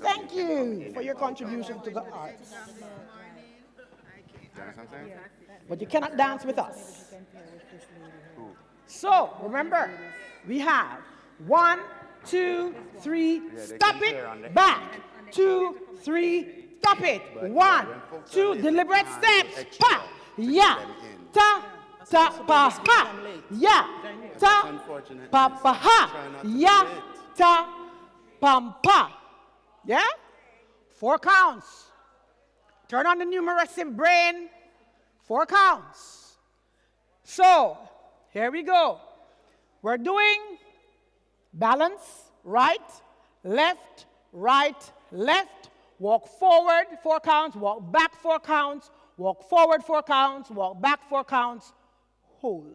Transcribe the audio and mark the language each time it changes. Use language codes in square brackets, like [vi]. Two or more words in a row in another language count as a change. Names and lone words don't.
[en] We thank you for your contribution to the arts. But you cannot dance with us. So, remember, we have 1, 2, 3, stop it, back. 2, 3, stop it. 1, 2, deliberate steps. Pa, ya, ta, ta, pa, ha, ya, ta, pa, pa, ha, ya, ta, pam, pa. Yeah? 4 counts. Turn on the numeracy brain. 4 counts. So, here we go. We're doing balance, right, left, walk forward 4 counts, walk back 4 counts, walk forward 4 counts, walk back 4 counts, hold.